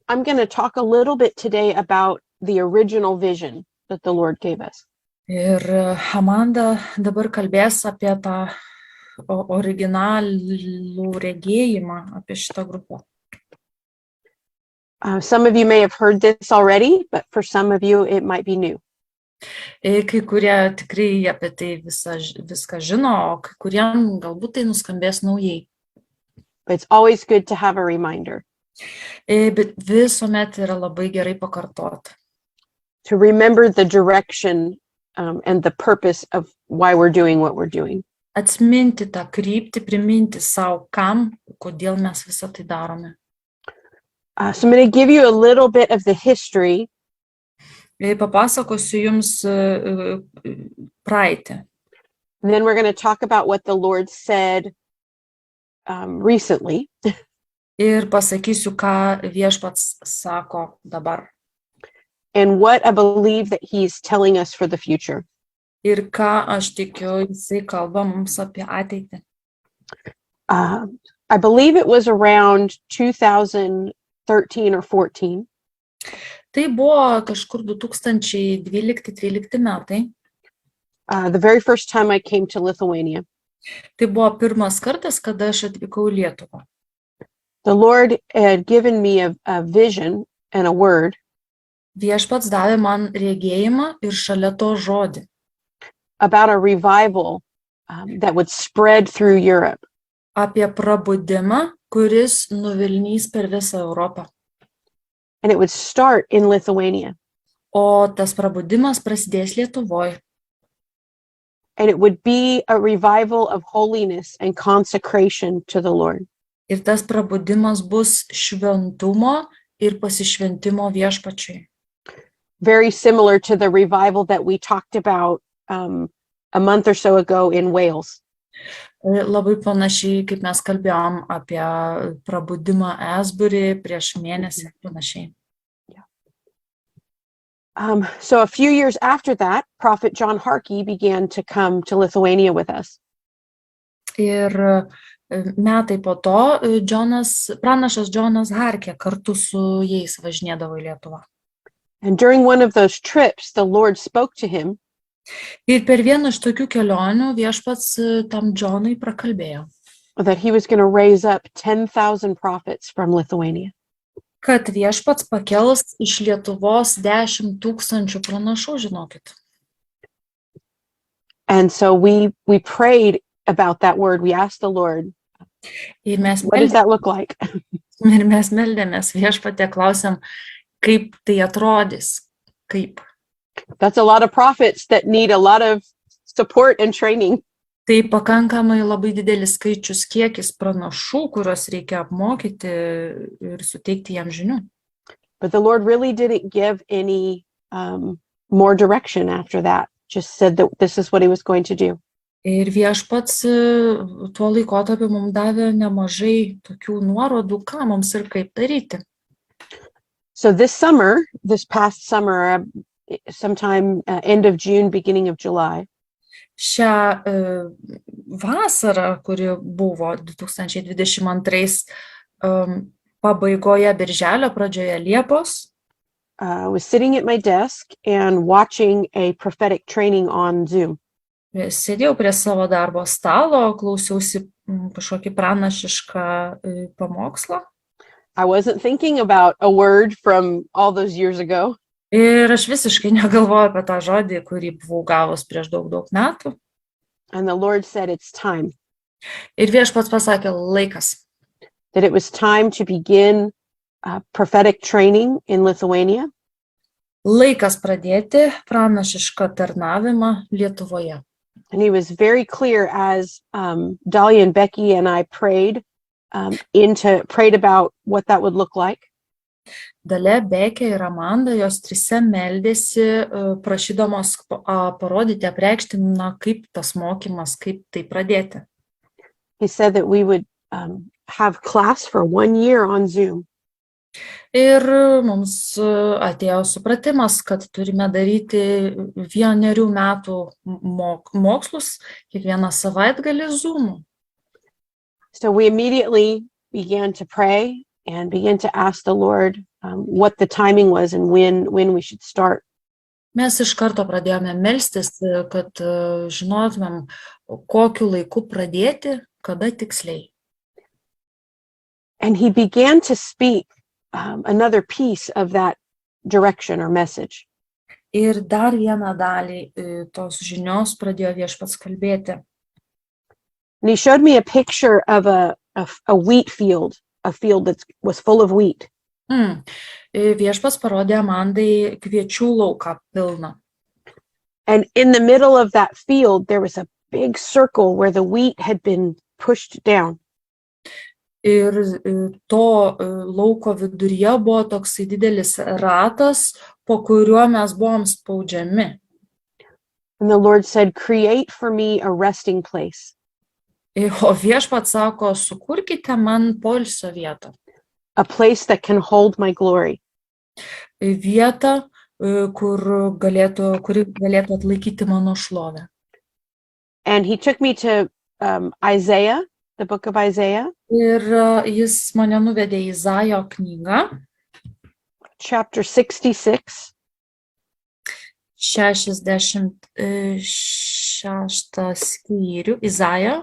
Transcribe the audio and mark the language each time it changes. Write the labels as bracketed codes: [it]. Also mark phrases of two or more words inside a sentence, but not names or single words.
[en] I'm going to talk a little bit today about the original vision that the Lord gave us. [lt] Ir Amanda dabar kalbės apie tą originalų regėjimą apie šitą grupę. [en] Some of you may have heard this already, but for some of you it might be new. [lt] Kai kurie tikrai apie tai viską žino, o kai kuriem galbūt tai nuskambės naujai. [en] But it's always good to have a reminder. [lt] Bet visuomet yra labai gerai pakartoti. [en] To remember the direction and the purpose of why we're doing what we're doing. [lt] Atsiminti tą kryptį, priminti savo, kam, kodėl mes visą tai darome. [en] So I'm going to give you a little bit of the history. [lt] Papasakosiu jums praeitį. [en] And then we're going to talk about what the Lord said recently. [lt] Ir pasakysiu, ką viešpats sako dabar. [en] And what I believe that he's telling us for the future. [lt] Ir ką aš tikiu, jisai kalba mums apie ateitį. [en] I believe it was around 2013 or 14. [lt] Tai buvo kažkur 2012-13 metai. [en] The very first time I came to Lithuania. [lt] Tai buvo pirmas kartas, kada aš atvykau į Lietuvą. [en] The Lord had given me a vision and a word. [lt] Viešpats davė man regėjimą ir šalia to žodį. [en] About a revival that would spread through Europe. [lt] Apie prabudimą, kuris nuvilnys per visą Europą. [en] And it would start in Lithuania. [lt] O tas prabudimas prasidės Lietuvoje. [en] And it would be a revival of holiness and consecration to the Lord. [lt] Ir tas prabudimas bus šventumo ir pasišventimo viešpačiui. [en] Very similar to the revival that we talked about a month or so ago in Wales. [lt] Labai panašiai, kaip mes kalbėjom apie prabudimą Esbury prieš mėnesį ir panašiai. [en] So a few years after that, Prophet John Harkey began to come to Lithuania with us. [lt] Ir metai po to pranašas Džonas Harkė kartu su jais važinėdavo į Lietuvą. [en] And during one of those trips, the Lord spoke to him. [lt] Ir per vieną iš tokių kelionių viešpats tam Džonui prakalbėjo. [en] That he was going to raise up 10,000 prophets from Lithuania. [lt] Kad viešpats pakels iš Lietuvos 10,000 pranašų, žinokit. [en] And so we prayed about that word. We asked the Lord, what does that look like? [lt] Ir mes meldėmės viešpatę, klausėm, kaip tai atrodys, kaip. [en] That's a lot of prophets that need a lot of support and training. [lt] Tai pakankamai labai didelis skaičius kiekis pranašų, kuriuos reikia apmokyti ir suteikti jam žinių. [en] But the Lord really didn't give any more direction after that. Just said that this is what he was going to do. [lt] Ir viešpats tuo laikotarpiu mums davė nemažai tokių nuorodų, ką mums ir kaip daryti. [en] So this past summer, sometime end of June, beginning of July. [lt] Šią vasarą, kuri buvo 2022 pabaigoje birželio, pradžioje Liepos. [en] I was sitting at my desk and watching a prophetic training on Zoom. [lt] Sėdėjau prie savo darbo stalo, klausiausi kažkokį pranašišką pamokslą. [en] I wasn't thinking about a word from all those years ago. [lt] Ir aš visiškai negalvoju apie tą žodį, kurį buvau gavus prieš daug metų. [en] And the Lord said it's time. [lt] Ir viešpats pasakė laikas. [en] That it was time to begin prophetic training in Lithuania. [lt] Laikas pradėti pranašišką tarnavimą Lietuvoje. [en] And he was very clear as Dahlia and Becky and I prayed about what that would look like. [lt] Dalia, Bekė ir Amanda, jos trise meldėsi, prašydamos parodyti, apreikšti, kaip tas mokymas, kaip tai pradėti. [en] He said that we would have class for 1 year on Zoom. [lt] Ir mums atėjo supratimas, kad turime daryti 1 metų mokslus kiekvieną savaitgalį Zoom. [en] So we immediately began to pray and began to ask the Lord what the timing was and when we should start. [lt] Mes iš karto pradėjome melstis, kad žinotumėm, kokiu laiku pradėti, kada tiksliai. [en] And he began to speak another piece of that direction or message. [lt] Ir dar vieną dalį tos žinios pradėjo Viešpats kalbėti. [en] And he showed me a picture of a wheat field, a field that was full of wheat. [lt] Viešpats parodė Amandai kviečių lauką pilną. [en] And in the middle of that field, there was a big circle where the wheat had been pushed down. [lt] Ir to lauko viduryje buvo toksai didelis ratas, po kuriuo mes buvom spaudžiami. [en] And the Lord said, "Create for me a resting place." [lt] O Viešpats sako, sukurkite man poilsio vietą. [en] A place that can hold my glory. [lt] Vietą, kuri galėtų atlaikyti mano šlovę. [en] And he took me to Isaiah, the book of Isaiah. [lt] Ir jis mane nuvedė į Izaijo knygą. [en] Chapter 66. [lt] 66 skyrių. Izaijo.